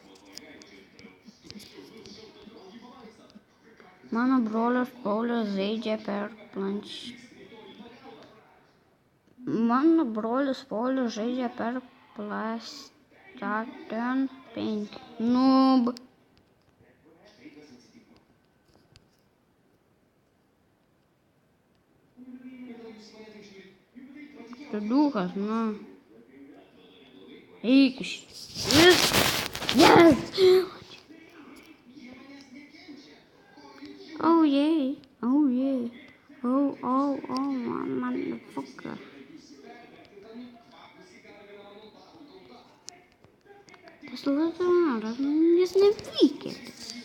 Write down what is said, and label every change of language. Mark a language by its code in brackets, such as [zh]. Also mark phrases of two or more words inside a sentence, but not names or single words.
[lt] Mano brolis Paulius žaidžia per PlayStation 5. Noob. Tu duhas, nu. Eik iš. [en] Yes! Oh yeah. Oh, motherfucker. [lt] Tas Lazaras, jis nevykėlis.